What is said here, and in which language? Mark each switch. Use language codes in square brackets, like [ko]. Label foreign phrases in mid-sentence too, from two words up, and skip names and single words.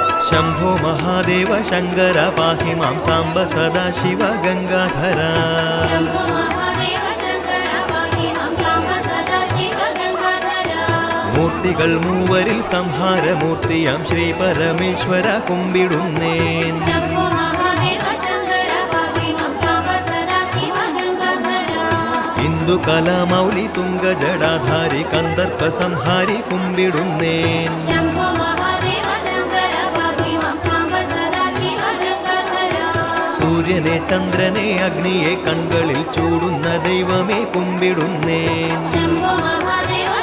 [sa] शंभो महादेव शंकर पाहि मां सांब सदाशिव गंगाधर [ml] മൂർത്തികൾ മൂവരിൽ സംഹാരമൂർത്തിയാം ശ്രീ പരമേശ്വര കുമ്പിടുന്നേൻ ഇന്ദു കലാമൗലി തുംഗ ജടാധാരി കന്ദർപ്പ സംഹാരി കുമ്പിടുന്നേൻ സൂര്യനെ ചന്ദ്രനെ അഗ്നിയെ കൺകളിൽ ചൂടുന്ന ദൈവമേ കുമ്പിടുന്നേൻ